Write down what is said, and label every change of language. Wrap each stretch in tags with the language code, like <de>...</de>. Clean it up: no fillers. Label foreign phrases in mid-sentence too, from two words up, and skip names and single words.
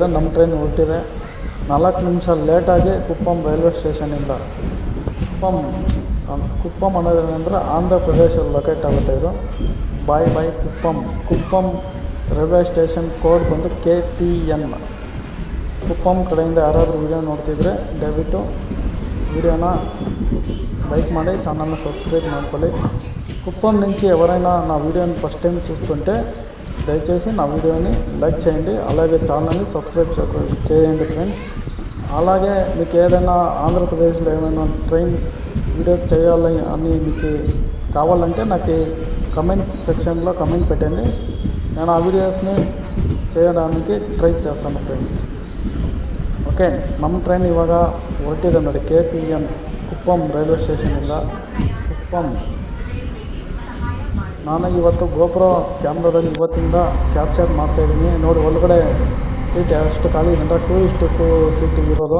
<kn>ನಮ್ಮ ಟ್ರೈನ್ ಹೊರಟಿದೆ 4 ನಿಮಿಷ ಲೇಟಾಗಿ ಕುಪ್ಪಂ</kn> <en>railway station ಇಂದ.</en> <kn>ಕುಪ್ಪಂ ಅನ್ನೋದೇನೆಂದರೆ ಆಂಧ್ರ ಪ್ರದೇಶದಲ್ಲಿ ಲೊಕೇಟ್ ಆಗುತ್ತೆ ಇದು. ಬಾಯ್ ಕುಪ್ಪಂ</kn> <en>railway station code</en> <kn>ಬಂದು KTN. ಕುಪ್ಪಂ ಕಡೆಯಿಂದ ಯಾರಾದರೂ ವೀಡಿಯೋ ನೋಡ್ತಿದ್ರೆ ದಯವಿಟ್ಟು</kn> <en>videoನ like</en> <kn>ಮಾಡಿ,</kn> <en>channelನ subscribe</en> <kn>ಮಾಡ್ಕೊಳ್ಳಿ.</kn> <te>కుప్పం నుంచి ఎవరైనా నా వీడియోని</te> <en>first time</en> <te>చూస్తుంటే దయచేసి నా వీడియోని లైక్ చేయండి, అలాగే</te> <en>channelని subscribe</en> <te>చేయండి ఫ్రెండ్స్. అలాగే మీకు ఏదైనా ఆంధ్రప్రదేశ్లో ఏమైనా</te> <en>train video</en> <te>చేయాలి అని మీకు కావాలంటే నాకు</te> <en>comment sectionలో comment</en> <te>పెట్టండి. నేను ఆ వీడియోస్ని చేయడానికి ట్రై చేస్తాను ఫ్రెండ్స్.</te> <kn>ಓಕೆ, ನಮ್ಮ ಟ್ರೈನ್ ಇವಾಗ ಹೊರಟಿದೆ ನೋಡಿ. KTN ಕುಪ್ಪಂ</kn> <en>railway station ಇಂದ</en> <kn>ಕುಪ್ಪಂ. ನಾನು ಇವತ್ತು GoPro ಕ್ಯಾಮ್ರಾದಲ್ಲಿ ಇವತ್ತಿಂದ ಕ್ಯಾಪ್ಚರ್ ಮಾಡ್ತಾಯಿದ್ದೀನಿ. ನೋಡಿ, ಒಳಗಡೆ ಸೀಟ್ ಎಷ್ಟು ಖಾಲಿ ಇದೆ ಅಂದರೆ 2:2 ಸೀಟ್ ಇರೋದು.</kn>